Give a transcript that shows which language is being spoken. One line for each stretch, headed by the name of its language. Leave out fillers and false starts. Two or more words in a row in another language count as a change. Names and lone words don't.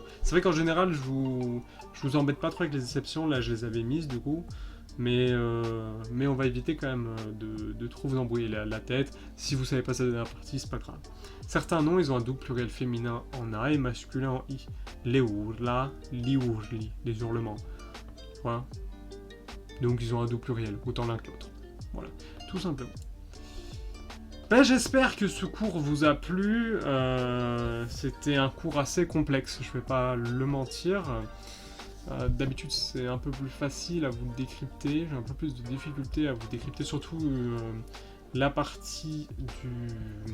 French: C'est vrai qu'en général, je vous embête pas trop avec les exceptions. Là, je les avais mises, du coup. Mais on va éviter quand même de trop vous embrouiller la tête. Si vous savez pas ça dans la partie, c'est pas grave. Certains noms, ils ont un double pluriel féminin en A et masculin en I.
Italian: Les urla, li urli,
French: les hurlements. Voilà. Donc ils ont un double pluriel, autant l'un que l'autre. Voilà, tout simplement. Ben, j'espère que ce cours vous a plu. C'était un cours assez complexe, je vais pas le mentir. D'habitude c'est un peu plus facile à vous décrypter, j'ai un peu plus de difficulté à vous décrypter, surtout la partie du...